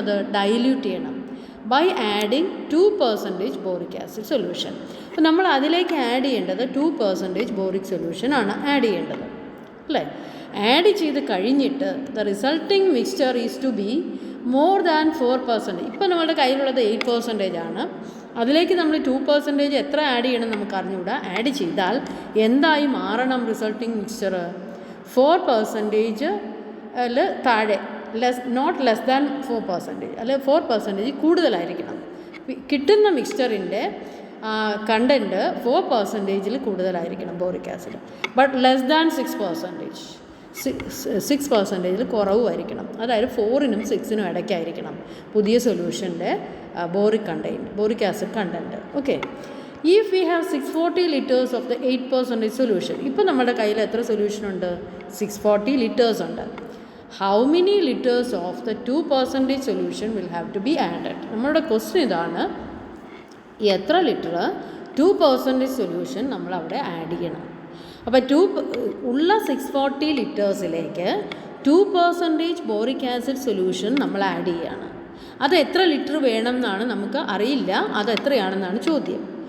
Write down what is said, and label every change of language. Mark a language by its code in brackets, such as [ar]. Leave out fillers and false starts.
[ml] അത് ഡൈല്യൂട്ട് ചെയ്യണം [en] by adding 2% boric acid solution. [ml] അപ്പോൾ നമ്മൾ അതിലേക്ക് ആഡ് ചെയ്യേണ്ടത് 2% ബോറിക് സൊല്യൂഷൻ ആണ് ആഡ് ചെയ്യേണ്ടത്, അല്ലേ? ആഡ് ചെയ്ത് കഴിഞ്ഞിട്ട് [en] The resulting mixture is to be more than 4%. [ml] ഇപ്പോൾ നമ്മുടെ കയ്യിലുള്ളത് 8% ആണ്. അതിലേക്ക് നമ്മൾ 2% എത്ര ആഡ് ചെയ്യണം നമുക്ക് അറിഞ്ഞുകൂടാ. ആഡ് ചെയ്താൽ എന്തായി മാറണം റിസൾട്ടിങ് മിക്സ്ചർ? 4% താഴെ, [en] not less than 4%, [ml] അല്ലെ 4% കൂടുതലായിരിക്കണം. കിട്ടുന്ന മിക്സ്ചറിൻ്റെ കണ്ടൻറ്റ് 4% കൂടുതലായിരിക്കണം boric acid. [en] But less than 6% കുറവുമായിരിക്കണം. [ml] അതായത് 4നും 6നും ഇടയ്ക്കായിരിക്കണം പുതിയ സൊല്യൂഷൻ്റെ boric acid content. [en] okay, if we have 640 liters of the 8% solution, [ml] ഇപ്പോൾ നമ്മുടെ കയ്യിൽ എത്ര സൊല്യൂഷനുണ്ട്? 640 liters ഉണ്ട്. [en] How many liters of the 2% solution will have to be added? [ml] നമ്മളുടെ ക്വസ്റ്റ്യൻ ഇതാണ്, എത്ര ലിറ്റർ 2% സൊല്യൂഷൻ നമ്മൾ അവിടെ ആഡ് ചെയ്യണം. അപ്പോൾ ഉള്ള 640 ലിറ്റേഴ്സിലേക്ക് 2% ബോറിക് ആസിഡ് സൊല്യൂഷൻ നമ്മൾ ആഡ് ചെയ്യുകയാണ്. അത് എത്ര ലിറ്റർ വേണം എന്നാണ് നമുക്ക് അറിയില്ല, അത് എത്രയാണെന്നാണ് ചോദ്യം.